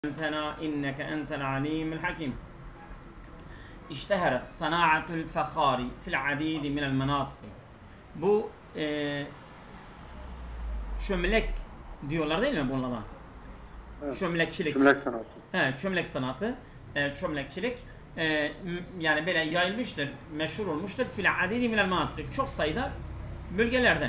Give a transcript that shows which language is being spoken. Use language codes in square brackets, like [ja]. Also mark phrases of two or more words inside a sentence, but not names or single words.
[ar] أنتنا إنك أنت العليم الحكيم. اشتهرت صناعة الفخار في العديد من المناطق. [tr] Bu çömlek diyorlar değil mi bunlara? Evet. Çömlekçilik. Çömlek sanatı. He, çömlek sanatı, çömlekçilik yani böyle yayılmıştır, meşhur olmuştur. [ar] في العديد من المناطق. [tr] Çok sayıda bölgelerde.